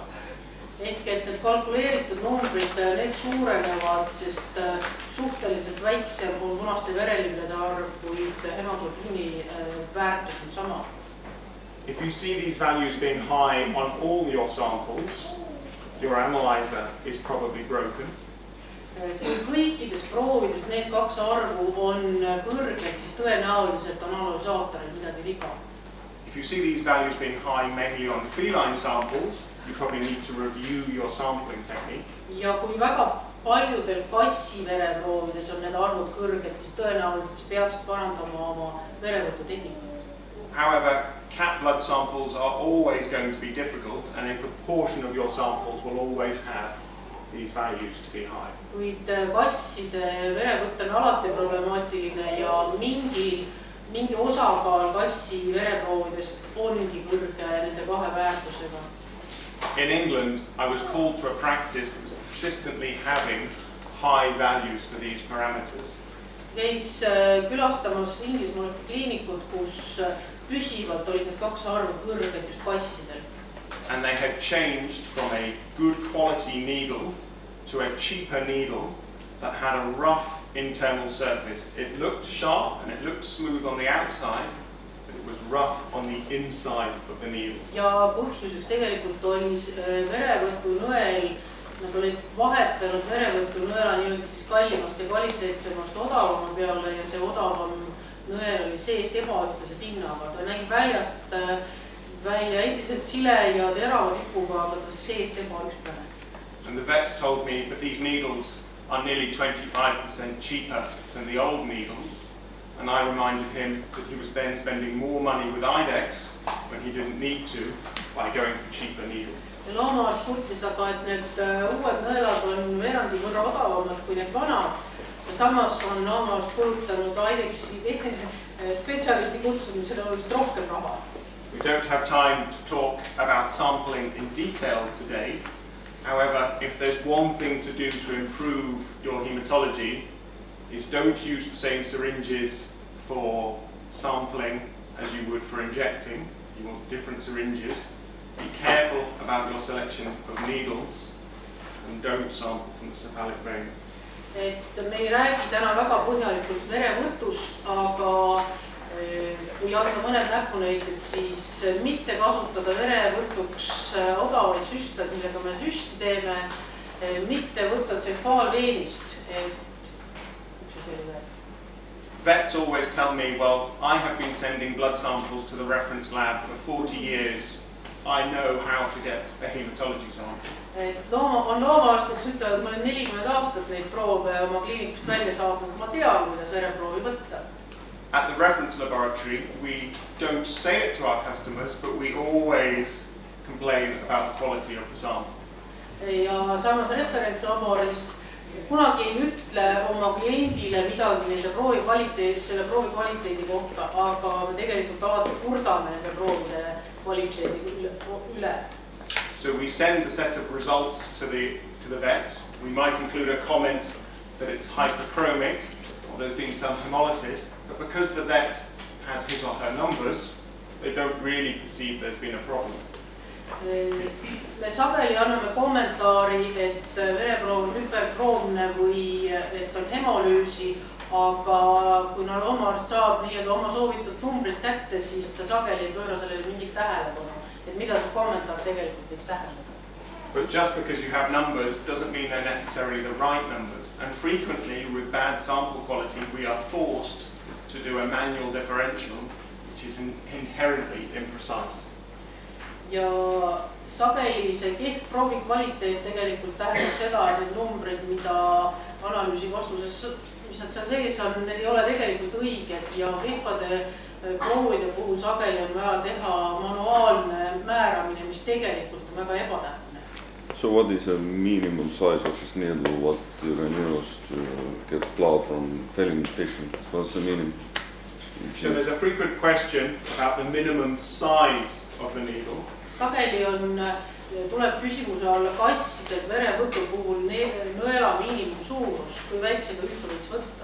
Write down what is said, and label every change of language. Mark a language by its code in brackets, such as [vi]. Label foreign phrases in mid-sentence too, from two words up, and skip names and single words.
[et] Ehk et need kalkuleeritud numbrid, need suurenevad, sest suhteliselt väiksem on punaste verelüblede arv, kuid hemoglobiini väärtus on sama. [en] If you see these values being high on all your samples, your analyzer is probably broken. [et] Kui kõikides proovides need kaks arvu on kõrged, siis tõenäoliselt on analüsaatoril midagi viga. [en] If you see these values being high mainly on feline samples, you probably need to review your sampling technique. [et] Ja kui väga paljudel kassivereproovides on need arvud kõrged, siis tõenäoliselt peaksid parandama oma verevõtutehnikat. [en] However, cat blood samples are always going to be difficult, and a proportion of your samples will always have these values to be high. [et] Kuid kasside verevõtt on alati problemaatiline ja mingi osakaal kassi vereproovidest ongi kõrge nende kahe väärtusega. [en] In England, I was called to a practice that was consistently having high values for these parameters. [et] Käis külastamas Inglismaal kliinikud, kus püsivalt olid need kaks arvu kõrged just kassidel. [en] And they had changed from a good quality needle to a cheaper needle that had a rough internal surface. It looked sharp and it looked smooth on the outside, but it was rough on the inside of the needle. [et] Ja põhjuseks tegelikult oli verevõtunõel, nad olid vahetanud verevõtunõela nii-öelda siis kallimast ja kvaliteetsemast odavama peale ja see odavam nõel oli seest ebaühtlase pinnaga. Ta nägi väljast välja endiselt sile ja terava tipuga, aga ta seest ebaühtlane. [en] And the vets told me that these needles are nearly 25% cheaper than the old needles, and I reminded him that he was then spending more money with IDEX when he didn't need to by going for cheaper needles. [et] Loomaarst kurtis aga, et need uued nõelad on veerandi võrra odavamad kui need vanad. Ja samas on loomaarst kulutanud IDEX-i spetsialisti kutsumisele oluliselt rohkem raha. [en] We don't have time to talk about sampling in detail today. However, if there's one thing to do to improve your hematology, is don't use the same syringes for sampling as you would for injecting. You want different syringes. Be careful about your selection of needles and don't sample from the cephalic vein. [et] Et me ei räägi täna väga põhjalikult verevõtust, aga kui anda mõned näpunäited, siis mitte kasutada verevõtuks odavaid süstlad, millega me süsti teeme, mitte võtta tsefaalveenist. [en] Vets always tell me, well, I have been sending blood samples to the reference lab for 40 years. I know how to get a hematology sample. [et] On loomaarst, kes ütlevad, et ma olen 40 aastat neid proove oma kliinikust välja saanud, ma tean, kuidas vereproovi võtta. [en] At the reference laboratory, we don't say it to our customers, but we always complain about the quality of the sample. [et] Ja samas referentslaboris kunagi ei ütle oma kliendile midagi nende selle proovi kvaliteedi kohta, aga me tegelikult alati kurdame nende proovide kvaliteedi üle. [en] So we send the set of results to the vet. We might include a comment that it's hyperchromic or there's been some hemolysis, but because the vet has his or her numbers, they don't really perceive there's been a problem. [et] Me sageli anname kommentaari, et vereproov on hüperkroomne või et on hemolüüsi, aga kui loomaarst saab oma soovitud numbrid kätte, siis ta sageli ei pööra sellele mingit tähelepanu, et mida see kommentaar tegelikult võiks tähendada. [en] But just because you have numbers doesn't mean they're necessarily the right numbers. And frequently, with bad sample quality, we are forced to do a manual differential, which is inherently imprecise. [et] Ja sageli see kehv proovi kvaliteet tegelikult tähendab seda, et need numbrid, mida analüüsi vastuses, mis nad seal sees on, need ei ole tegelikult õiged ja kehvade proovide puhul sageli on vaja teha manuaalne määramine, mis tegelikult on väga ebatäpne. [en] So what is a minimum size of this needle? What you can use to get blood from failing patient? What's the minimum? So there's a frequent question about the minimum size of the needle. [et] Sageli tuleb küsimuse alla kasside verevõtu puhul nõela miinimumsuurus, kui väiksega üldse võiks võtta.